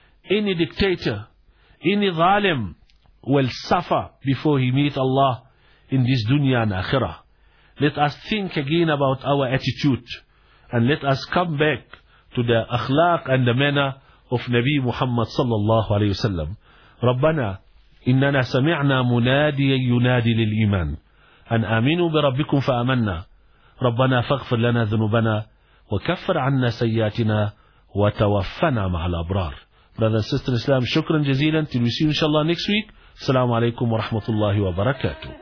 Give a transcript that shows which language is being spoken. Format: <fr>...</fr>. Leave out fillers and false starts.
<en>Any dictator, any zalim will suffer before he meet Allah in this dunya and akhirah. Let us think again about our attitude, and let us come back to the akhlaq and the manner of Nabi Muhammad sallallahu alayhi wa sallam.</en> <ar>Rabbana, innana sami'na munadiyan yunadi lil iman. أن آمنوا بربكم فآمنا ربنا فاغفر لنا ذنوبنا وكفر عنا سيئاتنا وتوفنا مع الأبرار.</ar> <en>Brother and sister in Islam,</en> <ar>شكرا جزيلا.</ar> <en>Till we see you inshallah next week.</en> <ar>السلام عليكم ورحمة الله وبركاته.</ar>